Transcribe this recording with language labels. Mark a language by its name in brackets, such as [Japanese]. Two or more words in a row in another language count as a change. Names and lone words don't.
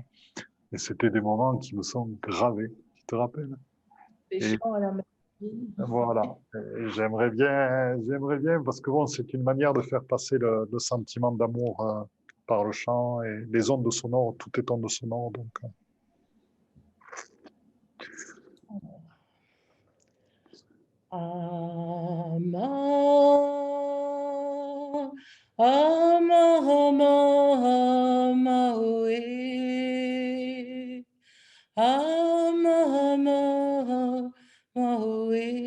[French] Et c'était des moments qui me sont gravés. Tu te rappelles? Les Et chants à la machine. voilà. Et j'aimerais bien, parce que bon, c'est une manière de faire passer le sentiment d'amour par le chant et les ondes sonores, tout est ondes sonores. Donc, Ama, ama, ama, ama, oe. Ama, ama, ama, oe.